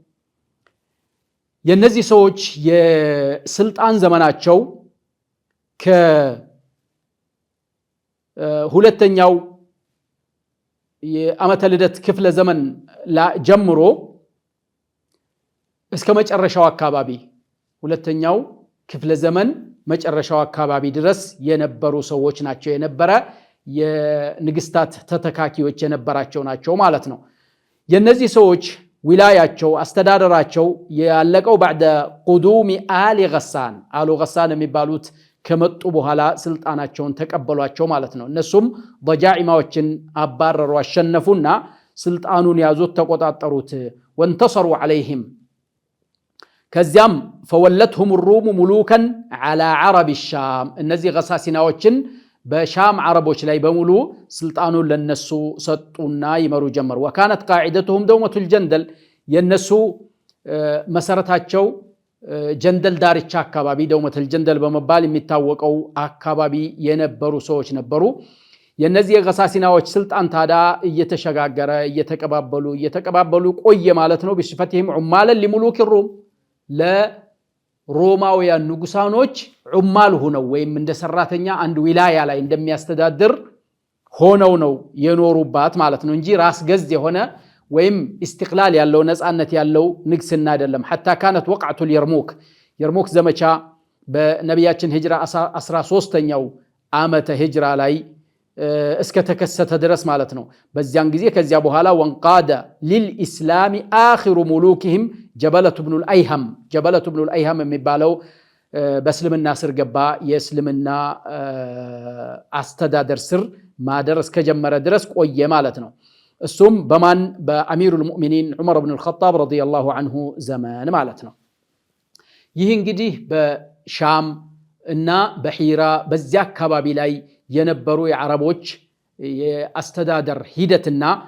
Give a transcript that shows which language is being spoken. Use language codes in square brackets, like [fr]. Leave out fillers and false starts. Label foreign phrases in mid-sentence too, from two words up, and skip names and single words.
[am] የነዚህ ሰዎች የስልጣን ዘመናቸው ከሁለተኛው የዓመተ ልደት ክፍለ ዘመን ጀምሮ እስከ መጨረሻው አካባቢ ሁለተኛው ክፍለ ዘመን መጨረሻው አካባቢ ድረስ የነበሩ ሰዎች ናቸው። የነበረ የንግስታት ተተካኪዎች የነበራቸው ናቸው ማለት ነው። የነዚህ ሰዎች ዊላያቸው አስተዳደራቸው ያለቀው [ar] بعد قدوم آل غسان [am] የሚባሉት ከመጡ በኋላ ስልጣናቸውን ተቀበሏቸው ማለት ነው። እነሱም ضጃኢማዎችን አባረሩ፣ አሸነፉና ስልጣኑን ያዙት፣ ተቆጣጠሩት። [ar] وانتصروا عليهم ከዚያም فولتهم الروم ملوكا على عرب الشام እነዚህ [am] ገሳሲናዎችን በሻም አረቦች ላይ በሙሉ ስልጣኑን ለነሱ ሰጡና ይመሩ ጀመሩ። [ar] وكانت قاعدتهم دومة الجندل [am] የነሱ መሰረታቸው ጀንደል ዳርቻ አካባቢ ደውመተል ጀንደል በመባል የሚታወቀው አካባቢ የነበሩ ሰዎች ነበሩ። የነዚህ የገሳሲናዎች ስልጣን ታዳ እየተሸጋገረ እየተቀባበሉ ቆየ ማለት ነው። [ar] بصفتهم عمالا لملوك الروم [am] ለሮማውያን ንጉሳኖች ዑማል ሆነው ወይም እንደ ሰራተኛ አንድ ዊላያ ላይ እንደሚያስተዳድር ሆነው ነው የኖሩባት ማለት ነው እንጂ ራስ ገዝ የሆነ ወይም استقلال ያለው ነፃነት ያለው ንግስና አይደለም። [ar] حتى كانت وقعة [am] የርሙክ ዘመቻ በነቢያችን ሂጅራ 13ኛው ዓመተ ሂጅራ ላይ እስከ ተከሰተ ድረስ ማለት ነው። በዚያን ጊዜ ከዚያ በኋላ [ar] وانقاد للإسلام آخر ملوكهم [am] ጀበለቱ ብኑ الأيهم የሚባለው በእስልምና ስር ገባ። የእስልምና አስተዳደር ስር ማደር እስከጀመረ ድረስ ቆየ ማለት ነው። እሱም በማን በአሚሩል ሙእሚኒን ዑመር ኢብኑ አልኸጣብ [ar] رضي الله عنه [am] ዘመን ማለት ነው። ይህ እንግዲህ በሻም እና በሂራ በዚያ አካባቢ ላይ የነበሩ የአረቦች የአስተዳደር ሂደትና